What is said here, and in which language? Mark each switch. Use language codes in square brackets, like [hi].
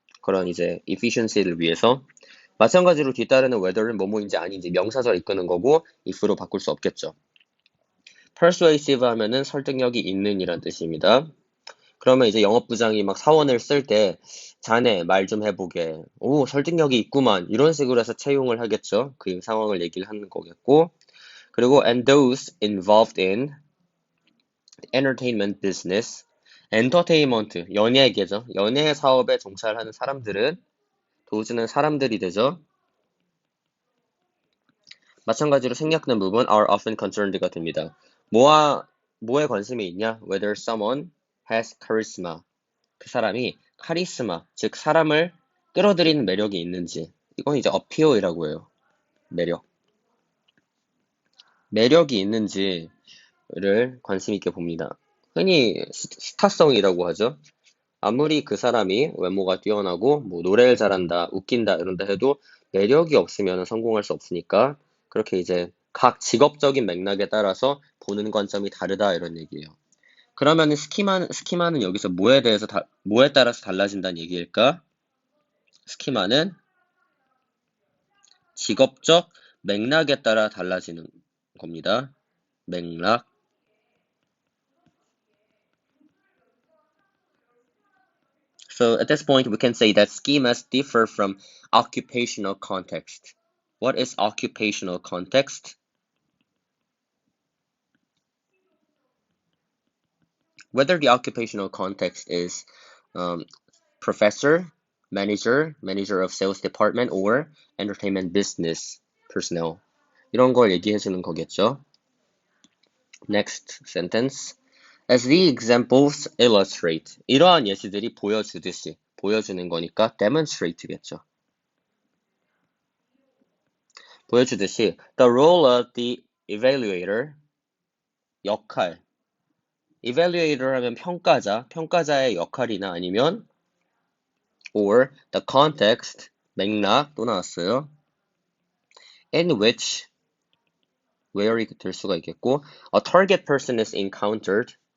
[ko] 그런 이제 efficiency를 위해서. 마찬가지로 뒤따르는 whether는 뭐뭐인지 아닌지 명사절 이끄는 거고 if로 바꿀 수 없겠죠. persuasive 하면은 설득력이 있는 이란 뜻입니다. 그러면 이제 영업부장이 막 사원을 쓸 때 자네 말 좀 해보게, 오 설득력이 있구만, 이런 식으로 해서 채용을 하겠죠. 그 상황을 얘기를 하는 거겠고. 그리고 [en] and those involved in entertainment business, [ko] 엔터테인먼트, 연예계죠. 연예 사업에 종사하는 사람들은 도우즈는 사람들이 되죠. 마찬가지로 생략된 부분 [en] are often concerned [ko] 가 됩니다. 뭐에 관심이 있냐? [en] Whether someone has charisma, [ko] 그 사람이 카리스마, 즉 사람을 끌어들이는 매력이 있는지. 이건 이제 appeal이라고 해요. 매력이 있는지를 관심 있게 봅니다. 흔히 스타성이라고 하죠. 아무리 그 사람이 외모가 뛰어나고 뭐 노래를 잘한다, 웃긴다 이런다 해도 매력이 없으면 성공할 수 없으니까 그렇게 이제 각 직업적인 맥락에 따라서 보는 관점이 다르다 이런 얘기예요. 그러면 스키마는 여기서 뭐에 따라서 달라진다는 얘기일까? 스키마는 직업적 맥락에 따라 달라지는 겁니다. 맥락. [en] So at this point, we can say that schemas differ from occupational context. What is occupational context? Whether the occupational context is professor, manager of sales department, or entertainment business personnel. [ko] 이런 걸 얘기해주는 거겠죠. [en] Next sentence. As the examples illustrate. [ko] 이러한 예시들이 보여주듯이, 보여주는 거니까 demonstrate겠죠. 보여주듯이 [en] the role of the evaluator, [ko] 역할. evaluator 하면 평가자, 평가자의 역할이나 아니면 or the context, 맥락 또 나왔어요. [en] in which, where [ko] 이 될 수가 있겠고 [en] a target person is encountered.